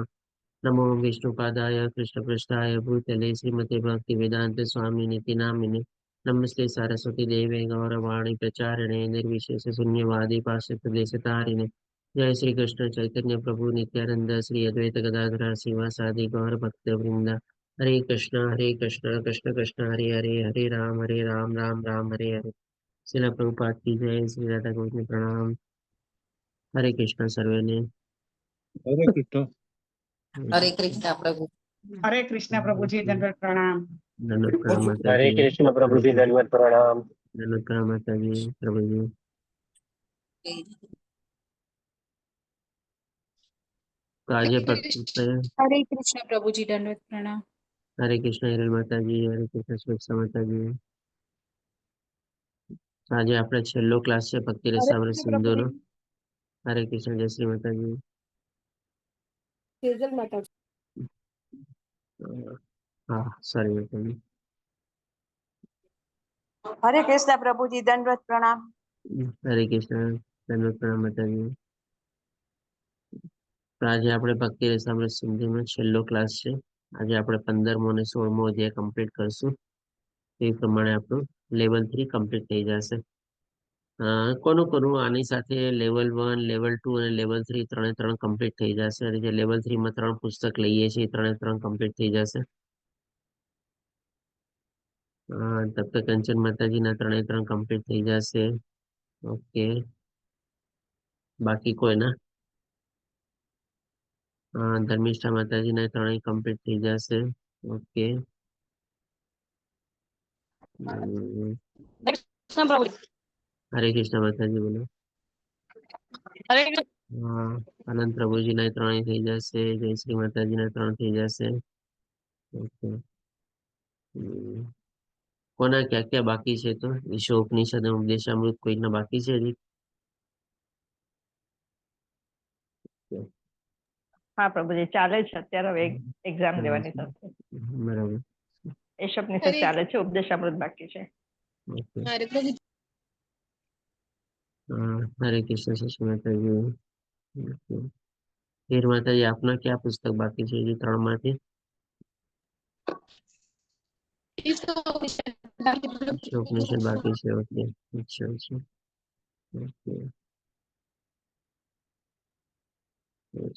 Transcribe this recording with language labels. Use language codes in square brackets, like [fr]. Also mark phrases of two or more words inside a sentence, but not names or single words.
[sa] नमो विष्णुपादाय कृष्णपृष्ठाय भूतले श्रीमते भक्तिवेदांत स्वामिनिति नामिने नमस्ते सरस्वती देवे गौरवाणी प्रचारिणे निर्विशेष शून्यवादी पाश्चात्यदेशतारिणे जय श्री कृष्ण चैतन्य प्रभु नित्यानंद श्री अद्वैत गदाधर श्रीवासादि गौर भक्त वृंदा हरे कृष्ण कृष्ण कृष्ण हरे हरे हरे राम राम राम हरे हरे। [hi] श्रील प्रभुपाद की जय। श्री राधा गोविंद में प्रणाम। [gu] હરે કૃષ્ણ સર્વે ને। [hi] हरे कृष्ण। हरे कृष्णा प्रभु। हरे कृष्णा प्रभु जी, दंडवत प्रणाम। धन्यवाद प्रणाम माता हरे जी। कृष्ण प्रभु जी, धन्यवाद प्रणाम। धन्यवाद प्रणाम माता जी प्रभु जी। तो आज हरे कृष्ण प्रभु जी, दंडवत प्रणाम। हरे कृष्ण हिरल माता जी। हरे कृष्ण सुरक्षा माता जी। [gu] આજે આપણે છેલ્લો ક્લાસ છે ભક્તિ [hi] हरे [gu] રસામૃત [hi] कृष्ण प्रभु [gu] સિંધુનો। [hi] जी। [gu] હરે કૃષ્ણ જય શ્રી માતાજી। [hi] सेजल माता जी। [gu] હા સોરી માતાજી। [hi] हरे कृष्ण प्रभु जी, दंडवत प्रणाम। [gu] હરે કૃષ્ણ ધન્યવાદ પ્રણામ માતાજી। તો આજે આપણે ભક્તિ રસામૃત સિંધુનો છેલ્લો ક્લાસ છે। આજે આપણે 15મો અને 16મો અધ્યાય કમ્પ્લીટ કરશું। એ પ્રમાણે આપણું લેવલ 3 કમ્પ્લીટ થઈ જશે। કોનું કોનું આની સાથે લેવલ 1 લેવલ 2 અને લેવલ 3 ત્રણે ત્રણ કમ્પ્લીટ થઈ જશે। અને જે લેવલ 3 માં 3 પુસ્તક લઈએ છીએ એ ત્રણે ત્રણ કમ્પ્લીટ થઈ જશે। [hi] तब तक [gu] કંચન માતાજીના ત્રણે ત્રણ કમ્પ્લીટ થઈ જશે। ઓકે, બાકી કોઈના? ધર્મિષ્ઠા માતાજીના ત્રણેય કમ્પ્લીટ થઈ જશે। ઓકે, [hi] कृष्ण प्रभु। [gu] હરે કૃષ્ણ માતાજી બોલો। [hi] हरे [gu] અનંત પ્રભુજીના ત્રણેય થઈ જશે। જય શ્રી માતાજીના 3 થઈ જશે। ઓકે, કોના ક્યાં ક્યાં બાકી છે? તો વિશ્વ ઉપનિષદ અને ઉપદેશામૃત કોઈના બાકી છે હજી? હાં પ્રભુ જી ચાલે છે અત્યારે હવે એગ્ઝામ દેવાની થશે। બરાબર। ઈશોપનિષદ ચાલે છે, ઉપદેશામૃત બાકી છે। ઓકે, [hi] हरे प्रभु जी। [gu] હરે કૃષ્ણ શશી માતાજી। ઓકે, હીર માતાજી આપના ક્યાં પુસ્તક બાકી છે? હજી 3 માંથી વિશ્વ ઉપનિષદ બાકી છે। ઓકે, [hi] अच्छા अच्छा, [gu] ઓકે, yes.